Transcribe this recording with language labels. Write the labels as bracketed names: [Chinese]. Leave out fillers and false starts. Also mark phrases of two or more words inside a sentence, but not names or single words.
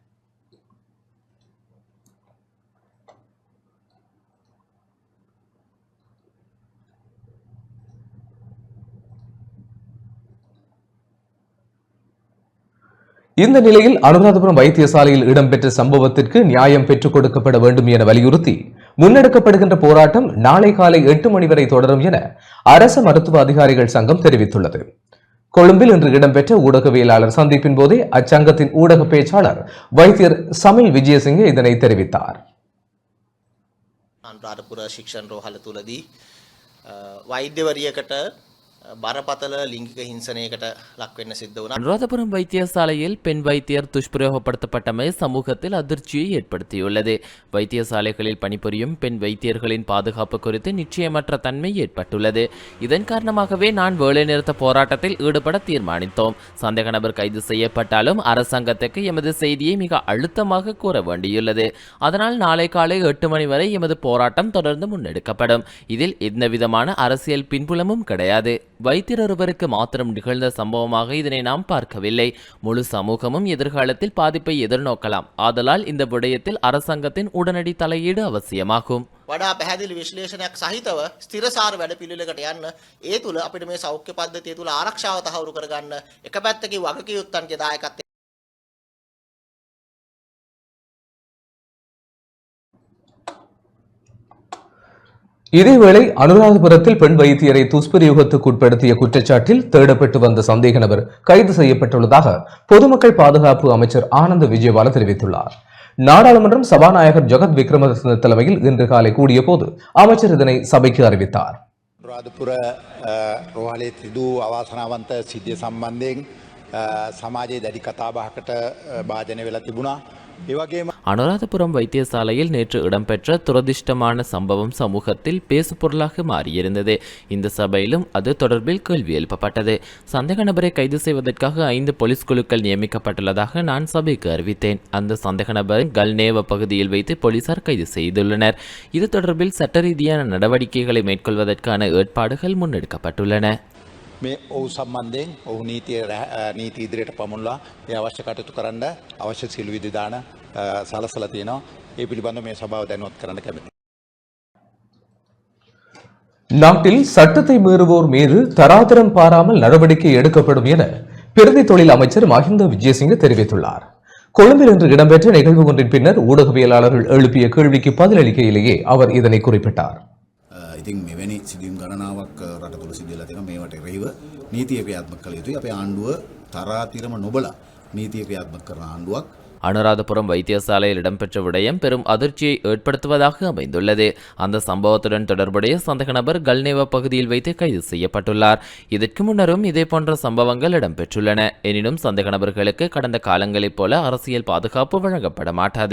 [Tamil] இந்த நிலையில் அனுராதபுரம் வைத்தியசாலையில் இடம்பெற்ற சம்பவத்திற்கு நியாயம் பெற்றுக் கொடுக்கப்பட வேண்டும் என வலியுறுத்தி முன்னெடுக்கப்படுகின்ற போராட்டம் நாளை காலை 8 மணி வரை தொடரும் என அரச மருத்துவ அதிகாரிகள் சங்கம் தெரிவித்துள்ளது. கொழும்பில் இன்று இடம்பெற்ற ஊடகவியலாளர் சந்திப்பின் போதே அச்சங்கத்தின் ஊடக பேச்சாளர் வைத்தியர் சமில் விஜயசிங்க இதனை தெரிவித்தார். [Sinhala] අනුරාධපුර ශික්ෂණ රෝහල තුලදී වෛද්‍යවරියකට බරපතල ලිංගික හිංසනයකට ලක් වෙන්න සිද්ධ වුණා. [Tamil] அனுராதபுரம் வைத்தியசாலையில் பெண் வைத்தியர் துஷ்பிரயோகப்படுத்தப்பட்டமை சமூகத்தில் அதிர்ச்சியை ஏற்படுத்தியுள்ளது. வைத்தியசாலைகளில் பணிபுரியும் பெண் வைத்தியர்களின் பாதுகாப்பு குறித்து நிச்சயமற்ற தன்மை ஏற்பட்டுள்ளது. இதன் காரணமாகவே நான் வேலைநிறுத்த போராட்டத்தில் ஈடுபட தீர்மானித்தோம். சந்தேக நபர் கைது செய்யப்பட்டாலும் அரசாங்கத்துக்கு எமது செய்தியை மிக அழுத்தமாக கூற வேண்டியுள்ளது. அதனால் நாளை காலை 8 மணி வரை எமது போராட்டம் தொடர்ந்து முன்னெடுக்கப்படும். இதில் எந்தவிதமான அரசியல் பின்புலமும் கிடையாது. வைத்தியர் ஒருவருக்கு மாத்திரம் நிகழ்ந்த சம்பவமாக இதனை நாம் பார்க்கவில்லை. முழு சமூகமும் எதிர்காலத்தில் பாதிப்பை எதிர்நோக்கலாம். ஆதலால் இந்த விடயத்தில் அரசாங்கத்தின் உடனடி தலையீடு அவசியமாகும். [Sinhala] වඩා පැහැදිලි විශ්ලේෂණයක් සහිතව ස්ථිරසාර වැඩපිළිවෙලකට යන්න ඒ තුල අපිට මේ සෞඛ්‍ය පද්ධතිය තුල ආරක්ෂාව තහවුරු කරගන්න එක පැත්තකින් වගකීම්යන්ගේ දායකත්වය [Tamil] இதேவேளை அனுராதபுரத்தில் பெண் வைத்தியரை துஷ்பிரயோகத்துக்கு உட்படுத்திய குற்றச்சாட்டில் தேடப்பட்டு வந்த சந்தேக நபர் கைது செய்யப்பட்டுள்ளதாக பொதுமக்கள் பாதுகாப்பு அமைச்சர் ஆனந்த விஜயபால தெரிவித்துள்ளார். நாடாளுமன்றம் சபாநாயகர் ஜெகத் விக்ரமசிங்க தலைமையில் இன்று காலை கூடிய போது அமைச்சர் இதனை சபைக்கு அறிவித்தார். [Sinhala] අනුරාධපුර රෝහලේ තිබූ අවාසනාවන්ත සිද්ධිය සම්බන්ධයෙන් සමාජයේ දැඩි කතාබහකට භාජනය වෙලා තිබුණා. ඒ වගේම [Tamil] அனுராதபுரம் வைத்தியசாலையில் நேற்று இடம்பெற்ற துரதிர்ஷ்டமான சம்பவம் சமூகத்தில் பேசுபொருளாக மாறியிருந்தது. இந்த சபையிலும் அது தொடர்பில் கேள்வி எழுப்பப்பட்டது. சந்தேக நபரை கைது செய்வதற்காக 5 போலீஸ் குழுக்கள் நியமிக்கப்பட்டுள்ளதாக நான் சபைக்கு அறிவித்தேன். அந்த சந்தேக நபரை கல்நேவ பகுதியில் வைத்து போலீசார் கைது செய்துள்ளனர். இது தொடர்பில் சட்ட ரீதியான நடவடிக்கைகளை மேற்கொள்வதற்கான ஏற்பாடுகள் முன்னெடுக்கப்பட்டுள்ளன. [Sinhala] මේ ඔහු සම්බන්ධයෙන් ඔහු නීති ඉදිරියට පමුණලා ඒ අවශ්‍ය කටයුතු කරන්න අවශ්‍ය සියලු විධිදාන සලසලා තියෙනවා. ඒ පිළිබඳව මේ සභාව දැනුවත් කරන්න කැමැතියි. [Tamil] நாட்டில் சட்டத்தை மீறுவோர் மீது தராதரம் பாராமல் நடவடிக்கை எடுக்கப்படும் என பிரதி தொழில் அமைச்சர் மஹிந்த விஜயசிங்க தெரிவித்துள்ளார். கொழும்பில் இன்று இடம்பெற்ற நிகழ்வு ஒன்றின் பின்னர் ஊடகவியலாளர்கள் எழுப்பிய கேள்விக்கு பதிலளிக்கையிலேயே அவர் இதனை குறிப்பிட்டார். [Sinhala] ඉතින් මෙවැනි සිදුවීම් ගණනාවක් රට තුළ සිදු වෙලා තියෙනවා. මේවට එරෙහිව නීතිය ක්‍රියාත්මක කළ යුතුයි. අපේ ආණ්ඩුව තරාතිරම නොබලා නීතිය ක්‍රියාත්මක කරන ආණ්ඩුවක්. [Tamil] அனுராதபுரம் வைத்தியசாலையில் இடம்பெற்ற விடயம் பெரும் அதிர்ச்சியை ஏற்படுத்துவதாக அமைந்துள்ளது. அந்த சம்பவத்துடன் தொடர்புடைய சந்தேக நபர் கல்நேவ பகுதியில் வைத்து கைது செய்யப்பட்டுள்ளார். இதற்கு முன்னரும் இதேபோன்ற சம்பவங்கள் இடம்பெற்றுள்ளன. எனினும் சந்தேக நபர்களுக்கு கடந்த காலங்களைப் போல அரசியல் பாதுகாப்பு வழங்கப்பட மாட்டாது.